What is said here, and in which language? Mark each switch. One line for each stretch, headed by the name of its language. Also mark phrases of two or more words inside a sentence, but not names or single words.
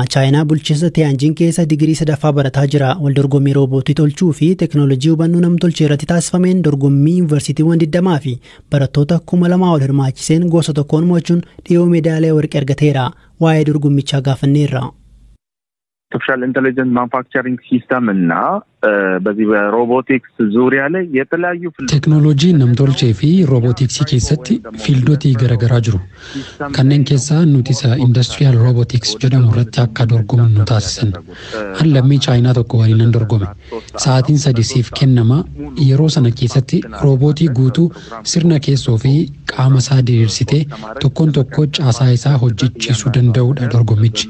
Oromo: Chaayinaa bulchiinsa Tiyaanjin keessa digirii 3ffaa barataa jira. Waldorgommii roobootii tolchuu fi teekinooloojii hubannoo nam-tolchee irratti taasifameen dorgommii yuunivarsiitiiwwan 20 fi barattoota 2,000 ol hirmaachiseen gosa tokkoon mo'achuun dhiyoo meedaaliyaa warqee argateera. Waa'ee dorgommichaa gaafanneerra.
English: Artificial Intelligence Manufacturing System
Amharic: እና በዚህ በሮቦቲክስ ዙሪያ ላይ የተለያዩ
Oromo: ቴክኖሎጂ namtolchee fi roobootiksii keessatti fiildotii garaagaraa jiru. Kanneen keessaa nuti isa
English: industrial robotics
Oromo: jedhamu irratti akka dorgomnu nu taasisan. Lammii Chaayinaa tokko waliin dorgome. Sa'aatiin 3 siif kennama. Yeroo sana keessatti roobootii guutuu sirna keessoo fi qaama isaa diriirsitee tokkoon tokko caasaa isaa hojjechiisuu danda'udha dorgommichi.